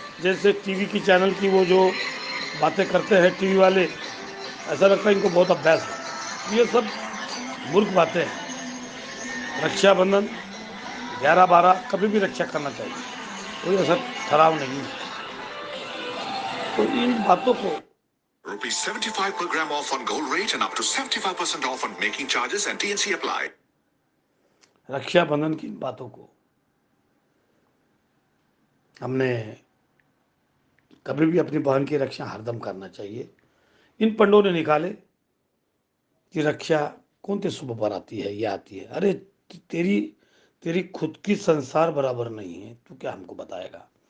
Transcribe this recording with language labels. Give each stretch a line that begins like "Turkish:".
Hindi: जैसे टीवी की चैनल की वो जो बातें करते हैं टीवी वाले, ऐसा लगता है इनको बहुत अभ्यास है। ये सब मूर्ख बातें हैं। रक्षाबंधन 11-12 कभी भी रक्षा करना चाहिए, कोई ऐसा ठहराव नहीं है। तो इन बातों को
English: ₹75 per gram off on gold rate and up to 75% off on making charges and TNC apply.
Hindi: Rakshabandhan की इन बातों को हमने कभी भी अपनी बहन की रक्षा हरदम करना चाहिए। इन पंडों ने निकाले कि रक्षा कौन से शुभ पर आती है, ये आती है। अरे तेरी तेरी खुद की संसार बराबर नहीं है, तू क्या हमको बताएगा?